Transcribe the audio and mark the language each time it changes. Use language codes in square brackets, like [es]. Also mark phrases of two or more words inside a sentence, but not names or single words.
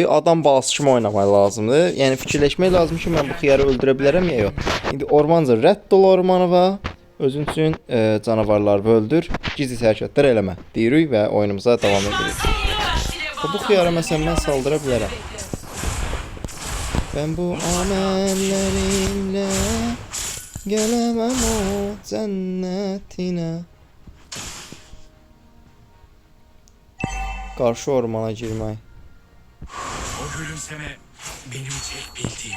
[az] Adam balası kimi oynamaq lazımdır. Yəni fikirləşmək lazım ki, mən bu xiyarı öldürə bilərəm ya yox. İndi ormanca rədd ol ormanıva. Özün üçün canavarları öldür. Gizli hərəkətlər eləmə. Deyirik və oyunumuza davam edirik. Bu xiyara məsələn mən saldıra bilərəm. [tr] Ben bu amellerimle gelemem o cennetine. Karşı ormana girmək. O gülümseme benim tek bildiğim.